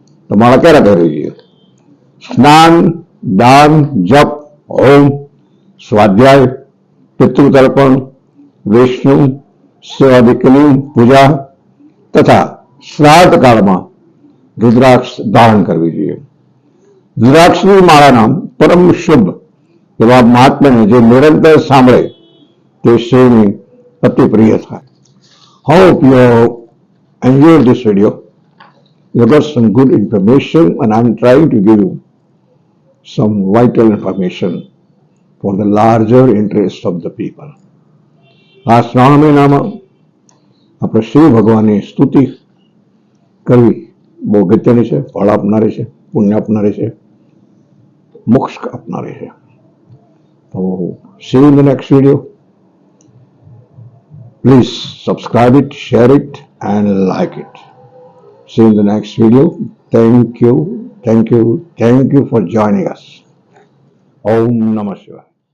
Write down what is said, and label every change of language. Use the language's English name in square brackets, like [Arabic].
[Gujarati] તો માળા ક્યારે પહેરવી જોઈએ? સ્નાન, દાન, જપ, હોમ, સ્વાધ્યાય, પિતૃતર્પણ, વિષ્ણુ સેવાદિકની પૂજા તથા શ્રાદ્ધ કાળમાં રુદ્રાક્ષ ધારણ કરવી જોઈએ. રુદ્રાક્ષની માળાના પરમ શુભ એવા મહાત્માને જે નિરંતર સાંભળે તે શિવની અતિ પ્રિય થાય. [English] Hope you enjoyed this video. You got some good information, and I'm trying to give you some vital information for the larger interest of the people. [Gujarati] આ શ્રાવણ મહિનામાં આપણે શિવ ભગવાનની સ્તુતિ કરવી બહુ અગત્યની છે, ફળ આપનારી છે, પુણ્ય આપનારી છે, મોક્ષ આપનારી છે. તો [English] see you in the next video. Please subscribe it, share it, and like it. See you in the next video. Thank you for joining us. Om Namah Shivaya.